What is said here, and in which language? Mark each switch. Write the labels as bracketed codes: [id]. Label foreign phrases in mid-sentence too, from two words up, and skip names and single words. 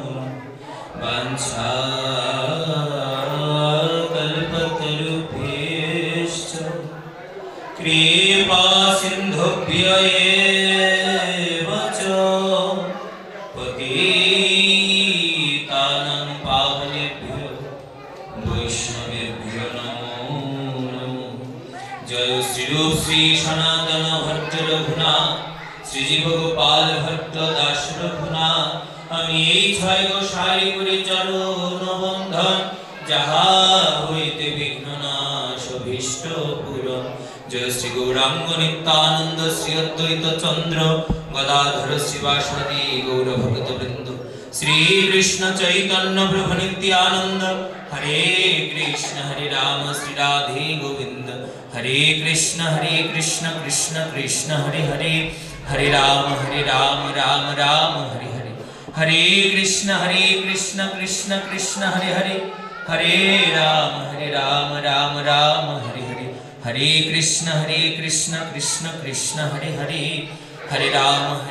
[sa] वाञ्छाकल्पतरुभ्यश्च कृपा सिन्धुभ्यैव च पतितानां पावनेभ्यो वैष्णवेभ्यो नमो नमः [bn] জয় শ্রী রূপ শ্রী সনাতন ভট্ট রঘুনাথ শ্রীজীব গোপাল ভট্ট দাস রঘুনাথ আমি এই ছয় গোসাই করে চরণ বন্ধন যাহা হইতে বিঘ্ন নাশ অভীষ্ট পূরণ জয় শ্রী গৌরাঙ্গ নিত্যানন্দ শ্রী অদ্বৈত চন্দ্র গদাধর শিবাসাদি গৌর ভগত বৃন্দ শ্রী কৃষ্ণ চৈতন্য প্রভু নিত্যানন্দ হরে রাম শ্রী রাধে গোবিন্দ [sa] হরে কৃষ্ণ কৃষ্ণ কৃষ্ণ হরে হরে हरे राम राम राम हरे हरे हरे कृष्ण कृष्ण कृष्ण हरे हरे हरे राम राम राम हरे हरे हरे कृष्ण कृष्ण कृष्ण हरे हरे हरे राम